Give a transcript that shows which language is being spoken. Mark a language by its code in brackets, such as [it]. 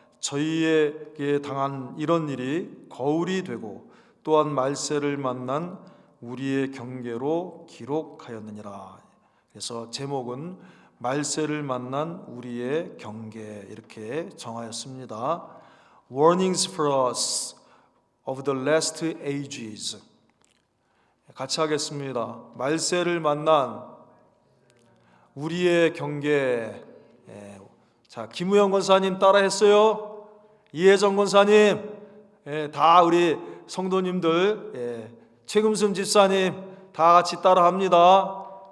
[ko] 저희에게 당한 이런 일이 거울이 되고 또한 말세를 만난 우리의 경계로 기록하였느니라. 그래서 제목은 말세를 만난 우리의 경계 이렇게 정하였습니다. [en] Warnings for us of the last ages. [ko] 같이 하겠습니다. 말세를 만난 우리의 경계. 자, 김우영 권사님 따라했어요. 이혜정 권사님, 다 우리 성도님들, 최금순 집사님 다 같이 따라합니다.